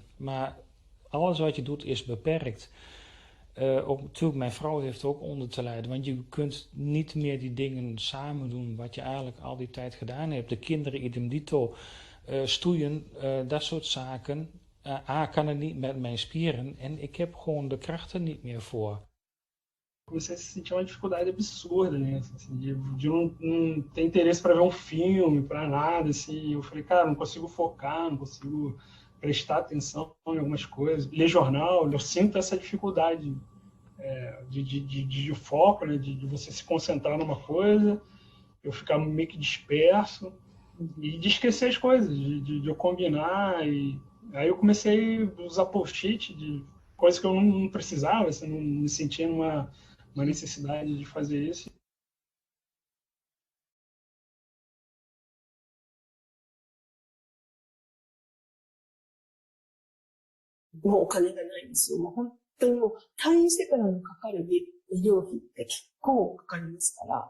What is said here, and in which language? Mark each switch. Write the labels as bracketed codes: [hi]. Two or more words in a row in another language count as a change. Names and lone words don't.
[nl] Maar alles wat je doet is beperkt. Natuurlijk, mijn vrouw heeft ook onder te lijden. Want je kunt niet meer die dingen samen doen wat je eigenlijk al die tijd gedaan hebt. De kinderen idem dito, stoeien, dat soort zaken. Kan het niet met mijn spieren en ik heb gewoon de krachten niet meer voor. [pt] Comecei a sentir uma dificuldade absurda, né? Assim, de não ter interesse para ver um filme, para nada, assim. Eu falei, cara, não consigo focar, não consigo prestar atenção em algumas coisas. Ler jornal, eu sinto essa dificuldade de foco, né? De você se concentrar numa coisa, eu ficar meio que disperso e de esquecer as coisas, de eu combinar. E aí eu comecei a usar post-it de coisas que eu não precisava, assim, não me sentia uma necessidade de fazer isso. [ja] もうお金がないんですよ。もう本当にもう退院してからのかかる医療費って結構かかりますから。